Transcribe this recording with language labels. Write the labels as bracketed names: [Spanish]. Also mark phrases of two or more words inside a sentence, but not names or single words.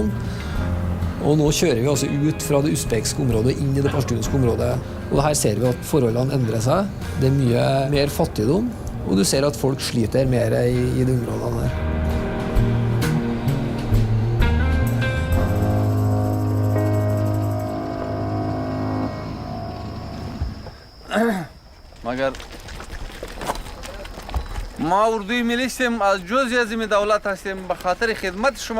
[Norwegian] Og nå kjører vi altså ut fra det usbekske området inn I det pashtunske området. Og her ser vi at forholdene endrer seg. Det mye mer fattigdom, og du ser at folk sliter mer I de områdene her. [Persian] مگر ما اردوی ملیشتیم از جزئی از این دولت هستیم به خاطر خدمت شما